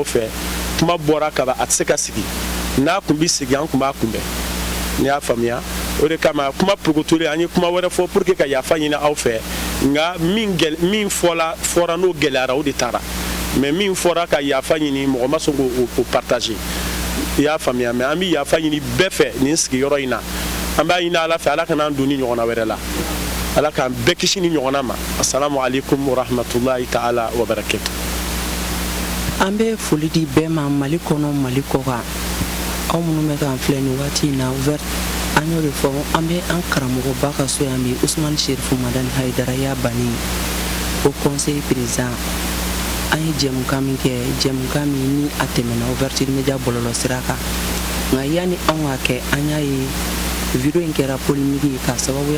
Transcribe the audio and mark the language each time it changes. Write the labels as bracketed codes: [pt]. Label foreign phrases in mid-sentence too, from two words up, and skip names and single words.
[bm] fɛ kuma bɔra kaban a tɛ se ka sigi n'a kun bɛ sigi an kun b'a kunbɛn n'i y'a faamuya o de kama kuma purukutulen an ye kuma wɛrɛ fɔ [fr] pour que [bm] ka yafa ɲini aw fɛ nka min fɔra n'o gɛlɛyara o de taara mais min fɔra ka yafa ɲini mɔgɔ ma sɔn k'o partager i y'a faamuya mais an bɛ yafa ɲini bɛɛ fɛ nin sigiyɔrɔ in na an b'a ɲini ala fɛ ala kana an don ni ɲɔgɔnna wɛrɛ la ala k'an bɛɛ kisi ni ɲɔgɔnna ma [ar] السلام عليكم ورحمة الله تعالى وبركاته. [bm] An bɛ foli di bɛɛ ma Mali kɔnɔ Mali kɔ kan aw minnu bɛ k'an filɛ nin waati in na ouvert an y'o de fɔ an bɛ an karamɔgɔba ka so yan bi Usmane Sherif Madani Haidara y'a banni Haut Conseil président an ye jɛmukan min kɛ jɛmukan min ni a tɛmɛna [fr] ouverture media [bm] bɔlɔlɔ sira kan nka yani an k'a kɛ an y'a ye video in kɛra polémique ye ka sababuya